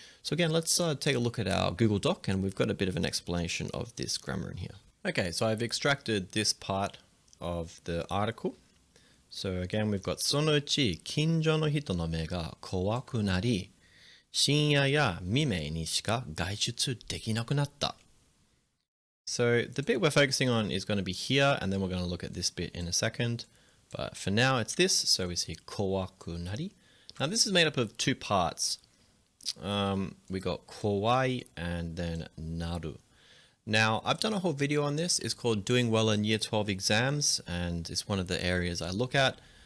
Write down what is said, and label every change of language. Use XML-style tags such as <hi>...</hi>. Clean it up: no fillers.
<en>So again, let's take a look at our Google Doc, and we've got a bit of an explanation of this grammar in here. Okay, so I've extracted this part of the article. So again, we've got</en> <ja>そのうち近所の人の目が怖くなり、深夜や未明にしか外出できなくなった.</ja> <en>So the bit we're focusing on is going to be here, and then we're going to look at this bit in a second. But for now, it's this. So we see kowaku nari. Now this is made up of two parts. We got kowai and then naru. Now I've done a whole video on this. It's called Doing Well in Year 12 Exams, and it's one of the areas I look at.</en>